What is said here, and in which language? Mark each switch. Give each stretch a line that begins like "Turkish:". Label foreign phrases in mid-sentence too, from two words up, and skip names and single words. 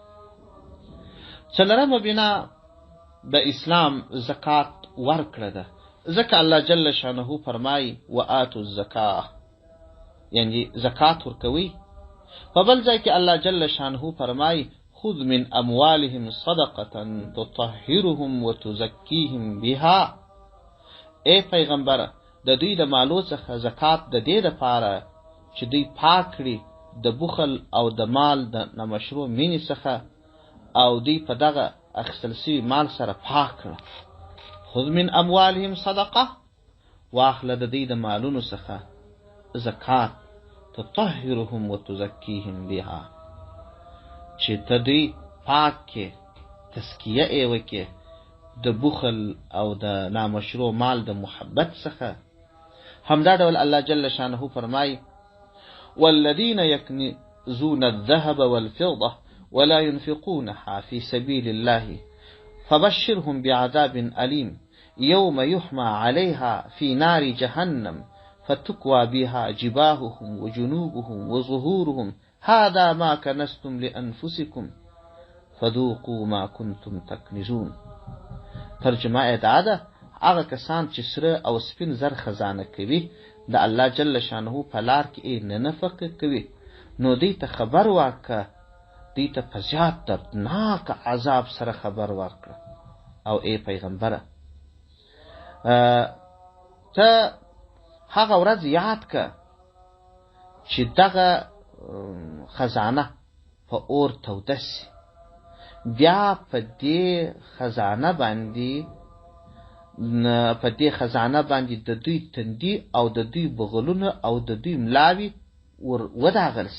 Pashto: 4مه بنا د اسلام زکات ورکړه ده، ځکه الله جل شانه فرمایي
Arabic: وآتوا الزکاه،
Pashto: یعنی زکات ورکوي. په بل ځای کې الله جل شانه فرمایي
Arabic: خذ من اموالهم صدقه تطهرهم وتزكيهم بها.
Pashto: ای پیغمبره د دوی د مالو څخه زکات د دې دپاره چې دوی پاک کړي د بخل او د مال د نامشروع مینې څخه او دوی په دغه اخیستل سوي مال سره پاک کړه.
Arabic: خذ من اموالهم صدقه،
Pashto: واخله د دوی د مالونو څخه زکات،
Arabic: تطهرهم وتزکیهم بها،
Pashto: چې ته دوی پاک کې تزکیه یې وکې د بخل او د نامشروع مال د محبت څخه. همدا ډول الله جل شانه فرمایي
Arabic: والذین یکنزون الذهب والفضة ولا ينفقونها في سبيل الله فبشرهم بعذاب أليم يوم يحمى عليها في نار جهنم فتكوى بها جباههم وجنوبهم وظهورهم هذا ما كنزتم لأنفسكم فذوقوا ما كنتم تكنزون.
Pashto: ترجمه دا ده هغه کسان چې سره او سپین زر خزانه کوي د الله جل شانه په لار کې نه نفقه کوي، نو دوی ته خبر واکه، دوی ته په زیات دردناک عذاب سره خبر ورکړه. او ای پیغمبره ته هغه ورځ یاد که چې دغه خزانه په اور توده سي، بیا په دې خزانه باندې د دوی تندي او د دوی بغلونه او د دوی ملاوي وداغل سي.